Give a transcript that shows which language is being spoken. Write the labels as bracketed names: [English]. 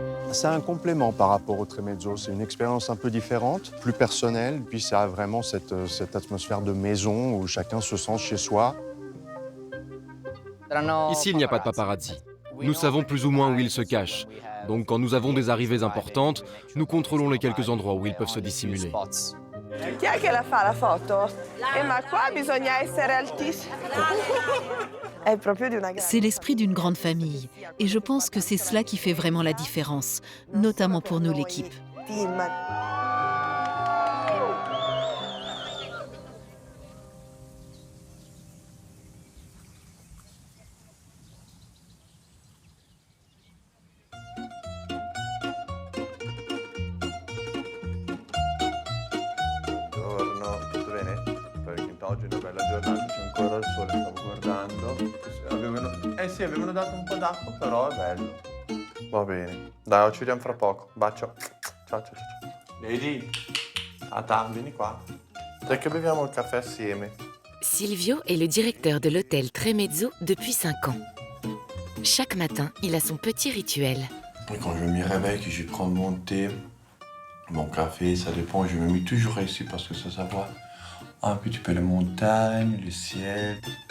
[French] C'est un complément par rapport au Tremezzo. C'est une expérience un peu différente, plus personnelle, puis ça a vraiment cette atmosphère de maison où chacun se sent chez soi. Ici, il n'y a pas de paparazzi. Nous savons plus ou moins où ils se cachent. Donc, quand nous avons des arrivées importantes, nous contrôlons les quelques endroits où ils peuvent se dissimuler. [Italian] Chi è che la fa la foto? Ma qua bisogna essere altissimi. È proprio di una grande. [French] C'est l'esprit d'une grande famille. Et je pense que c'est cela qui fait vraiment la différence, notamment pour nous, l'équipe. [English] Team. [Italian] Buongiorno, tutto bene? Spero che oggi è una bella giornata, c'è ancora il sole, stavo guardando. Sì, avevano dato un po' d'acqua, però è bello. Va bene. Dai, ci vediamo fra poco. Bacio. Ciao, ciao, ciao. Lady, Ata, vieni qua. Dai che beviamo il caffè assieme. [French] Silvio est le directeur de l'hôtel Tremezzo depuis 5 ans. Chaque matin, il a son petit rituel. Et quand je me réveille, que je prends mon thé, mon café, ça dépend. Je me mets toujours ici parce que ça voit un petit peu les montagnes, le ciel.